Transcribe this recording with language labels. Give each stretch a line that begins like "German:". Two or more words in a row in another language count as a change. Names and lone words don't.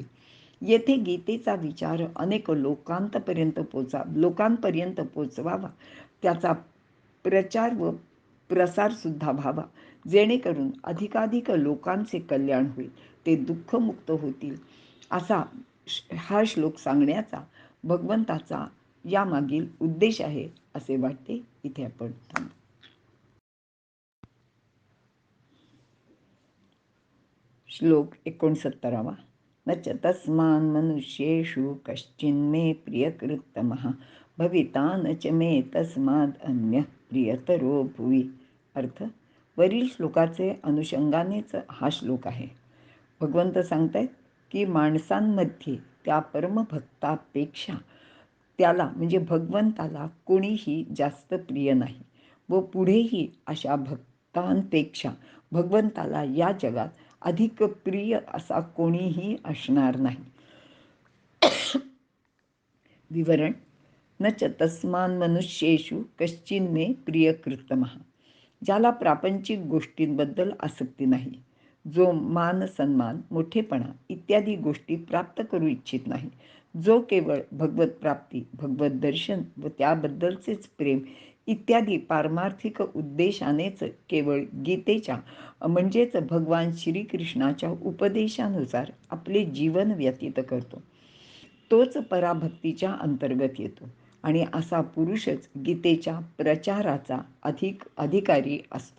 Marathi: येथे गीतेचा विचार अनेक लोकांपर्यंत पोचवावा, त्याचा प्रचार व प्रसार सुद्धा व्हावा, जेणेकरून अधिकाधिक लोकांचे कल्याण होईल, ते दुःखमुक्त होतील, असा हा श्लोक सांगण्याचा भगवंताचा यामागील उद्देश आहे असे वाटते. इथे आपण थांबू. श्लोक 69वा.
Sanskrit: न च तस्मान् मनुष्येषु कश्चिन्मे प्रियकृत्तमः भविता न च मे तस्माद् अन्यः प्रियतरो भुवि.
Marathi: अर्थ, वरील श्लोकाचे अनुषंगानेच हा श्लोक आहे. भगवंत सांगतायत की माणसांमध्ये त्या परमभक्तापेक्षा त्याला म्हणजे भगवंताला कोणीही जास्त प्रिय नाही व पुढेही अशा भक्तांपेक्षा भगवंताला या जगात अधिक प्रिय असा कोणीही असणार नाही. विवरण.
Sanskrit: न च तस्मान् मनुष्येषु कश्चिन् मे प्रियकृत्तमः,
Marathi: ज्याला प्रापंचिक गोष्टींबद्दल आसक्ती नाही, जो मान, सन्मान, मोठेपणा इत्यादी गोष्टी प्राप्त करू इच्छित नाही, जो केवळ भगवत प्राप्ती, भगवत दर्शन व त्याबद्दलचेच प्रेम इत्यादी पारमार्थिक उद्देशानेच केवळ गीतेच्या म्हणजेच भगवान श्रीकृष्णाच्या उपदेशानुसार आपले जीवन व्यतीत करतो, तोच पराभक्तीच्या अंतर्गत येतो आणि असा पुरुषच गीतेच्या प्रचाराचा अधिकारी असतो.